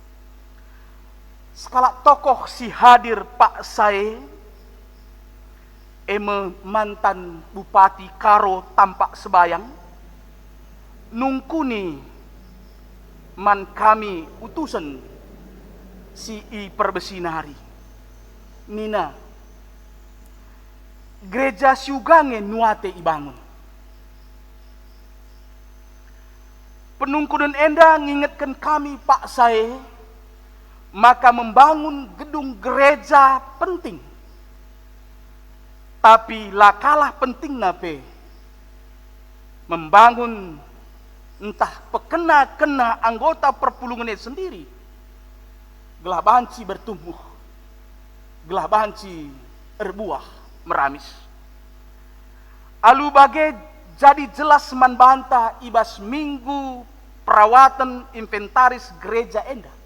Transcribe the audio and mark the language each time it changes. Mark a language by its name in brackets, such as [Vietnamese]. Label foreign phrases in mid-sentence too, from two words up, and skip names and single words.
[Batak Karo] skala tokoh si hadir Pak Sae [Indonesian] mantan Bupati [Batak Karo] Karo tampak sebayang nungkuni man kami utusan si i perbesinari nina gereja siugange nuate ibangun penungkudan enda ngingetkan kami Pak Sae [Indonesian] maka membangun gedung gereja penting Tapi [Batak Karo] lah kalah penting nape [Indonesian] membangun entah [Batak Karo] pekena-kena [Indonesian] anggota perpulungannya sendiri. [Batak Karo] Gelah banci bertumbuh, gelah banci berbuah meramis. Alu bagai jadi jelas man banta ibas minggu perawatan inventaris gereja enda.